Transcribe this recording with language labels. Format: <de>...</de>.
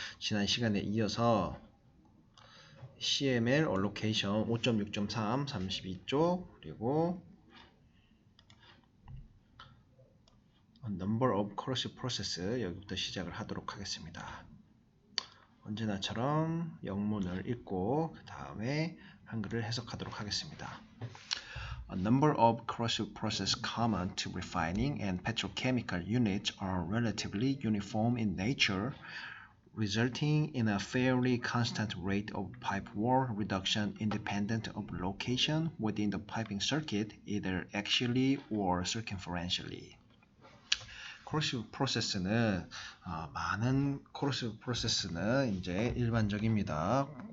<ko>지난 시간에 이어서 CML Allocation 5.6.3 32쪽 그리고 Number of Corrosive Process 여기부터 시작을 하도록 하겠습니다. 언제나처럼 영문을 읽고 그 다음에 한글을 해석하도록 하겠습니다.</ko> <en>A number of corrosive processes common to refining and petrochemical units are relatively uniform in nature, resulting in a fairly constant rate of pipe wall reduction independent of location within the piping circuit, either axially or circumferentially.</en> <ko>corrosive process는 많은 corrosive process는 이제 일반적입니다.</ko>